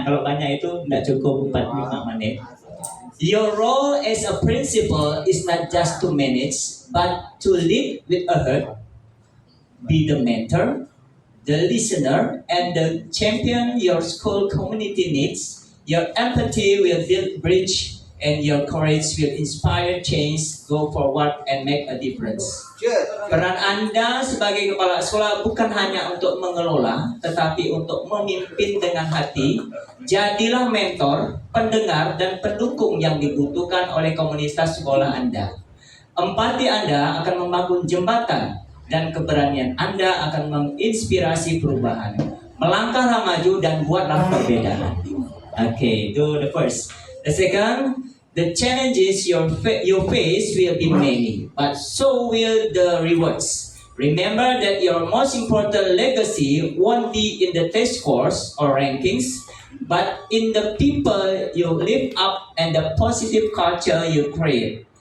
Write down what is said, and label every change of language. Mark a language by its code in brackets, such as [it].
[id] Kalau banyak itu tidak cukup 45 menit. [en] Your role as a principal is not just to manage, but to lead with a heart, be the mentor, the listener, and the champion your school community needs. Your empathy will build bridge, and your courage will inspire change, go forward, and make a difference. [id] Peran Anda sebagai kepala sekolah bukan hanya untuk mengelola, tetapi untuk memimpin dengan hati. Jadilah mentor, pendengar, dan pendukung yang dibutuhkan oleh komunitas sekolah Anda. Empati Anda akan membangun jembatan, dan keberanian Anda akan menginspirasi perubahan. Melangkahlah maju dan buatlah perbedaan. [en] Okay, do the first. The second, the challenges you face will be many, but so will the rewards. Remember that your most important legacy won't be in the test scores or rankings, but in the people you lift up and the positive culture you create.